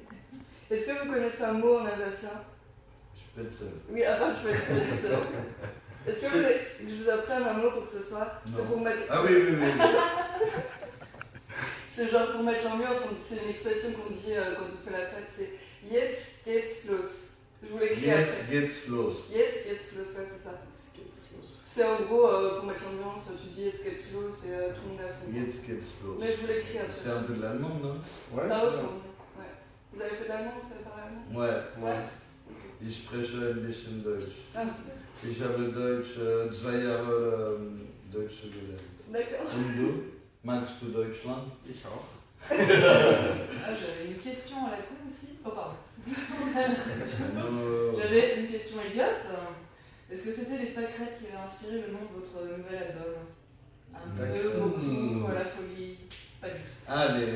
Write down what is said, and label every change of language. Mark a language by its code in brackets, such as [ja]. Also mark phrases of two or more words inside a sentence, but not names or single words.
[fr] Est-ce que vous connaissez un mot en alsacien? Spätzle. Oui, à part je fais justement. Est-ce que vous voulez que je vous apprenne un mot pour ce soir? Non. C'est pour mettre. Ah oui, oui, oui. C'est genre pour mettre l'ambiance, c'est une expression qu'on dit quand on fait la fête, c'est [de] Jetzt geht's los. [fr] Je vous l'écris [de] Yes, [fr] après. [de] gets los. Jetzt geht's los, [fr] ouais, c'est ça. C'est en gros pour mettre l'ambiance, tu dis [de] Jetzt geht's los [fr] et tout le monde est à fond. [de] Jetzt gets los. [fr] Mais je vous l'écris après. C'est un peu de l'allemand, non? Ouais, Ça c'est ressemble. Ouais. Vous avez fait de l'allemand, vous savez parler allemand? Ouais. Ouais. [de] Ich spreche ein bisschen Deutsch. [fr] Ah, super. [de] Ich habe Deutsch 2 Jahre Deutsch gelernt. [fr] D'accord. [de] Und du? Magst du Deutschland? Ich auch. [fr] Ah, j'avais une question à la con aussi. Oh, pardon. Non. J'avais une question idiote. Est-ce que c'était les pâquerettes qui avaient inspiré le nom de votre nouvel album? Un peu, Pâquerettes. beaucoup, à la folie. Pas du tout. Ah, les...